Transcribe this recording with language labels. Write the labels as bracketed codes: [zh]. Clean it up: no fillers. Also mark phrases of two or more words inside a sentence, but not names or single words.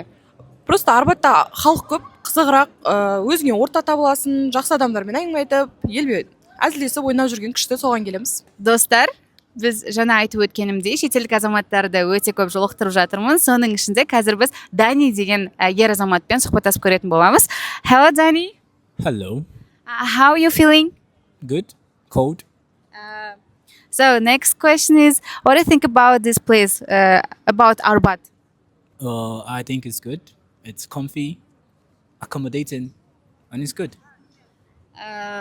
[kk] Просто Арбатта халық көп, қызығырақ, өзіңе орта табыласың, жақсы адамдармен әңгіме айтып, елбе әзілдесіп ойнап жүрген күшті, соған келеміз. Достар, біз жаңа айтып өткенімдей, шетелдік азаматтарды өте көп жолықтырып жатырмын. Соның ішінде қазір біз Дани деген ер азаматпен сұхбаттасып көретін боламыз. [en] Hello, Dani. Hello. How are you feeling? Good. Cold. So next question is, what do you think about this place, about Arbat? I think it's good. It's comfy, accommodating, and it's good.